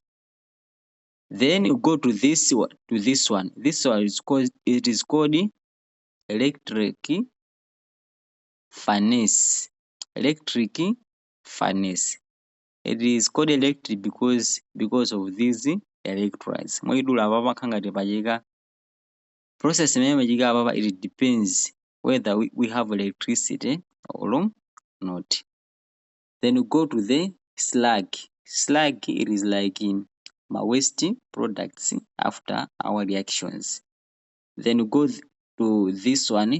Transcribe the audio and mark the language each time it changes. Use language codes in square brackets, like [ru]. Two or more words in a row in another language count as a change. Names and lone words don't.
[en] Then you go to this one. This one is called electric furnace. Electric furnace. It is called electric because of these electrolytes. [ny] Mwidula ababa kangati pachika process imene machika ababa, [en] it depends whether we have electricity or not. Then you go to the slag. Slag, it is like my waste products after our reactions. Then you go to this one.